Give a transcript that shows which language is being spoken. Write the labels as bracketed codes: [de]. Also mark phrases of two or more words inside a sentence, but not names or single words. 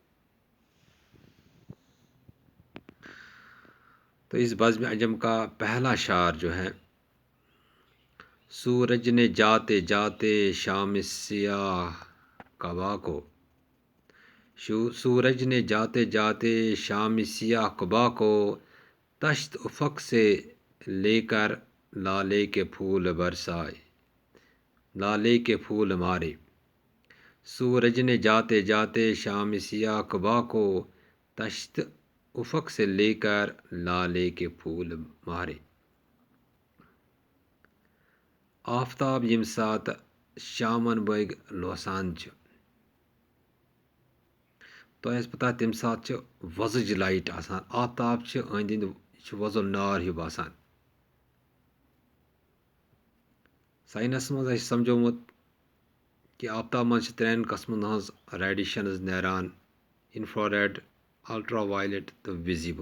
[ur] تو اس بزم انجم کا پہلا شعر جو ہے، سورج نے جاتے جاتے شام سیاہ قبا کو، سورج نے جاتے جاتے شام سیاہ قبا کو، تشت افق سے لے کر لالے کے پھول برسائے، لالے کے پھول مارے۔ سورج نے جاتے جاتے شام سیاہ قبا کو، تشت افق سے لے کر لالے کے پھول مارے۔ [ks] آفتاب یم سات شامن بٲگۍ لوسان چھِ، تۄہہِ آسہِ پتہ تمہِ ساتہٕ چھِ وۄزٕج لایٹ آسان، آفتاب چھِ أنٛدۍ أنٛدۍ یہِ چھُ وۄزُل نار ہیوٗ باسان۔ ساینس منٛز اَسہِ سمجھومُت کہِ آفتاب منٛز چھِ ترٛٮ۪ن قٕسمن ہٕنٛز ریڈیشنز نیران، [en] infrared, ultra violet [ks] تہٕ وِزِبٕل۔